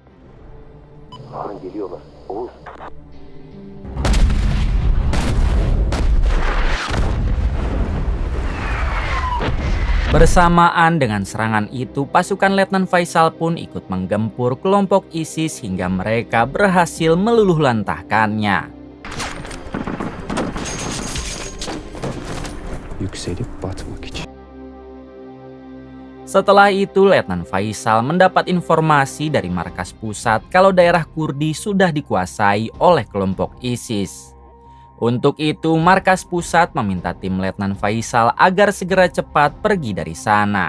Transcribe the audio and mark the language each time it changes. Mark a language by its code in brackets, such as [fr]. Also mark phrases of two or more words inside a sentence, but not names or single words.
[id] Bersamaan dengan serangan itu, pasukan Letnan Faisal pun ikut menggempur kelompok ISIS hingga mereka berhasil meluluhlantahkannya. [tr] Yükselip batmak için. [id] Setelah itu, Letnan Faisal mendapat informasi dari markas pusat kalau daerah Kurdi sudah dikuasai oleh kelompok ISIS. Untuk itu, markas pusat meminta tim Letnan Faisal agar segera cepat pergi dari sana.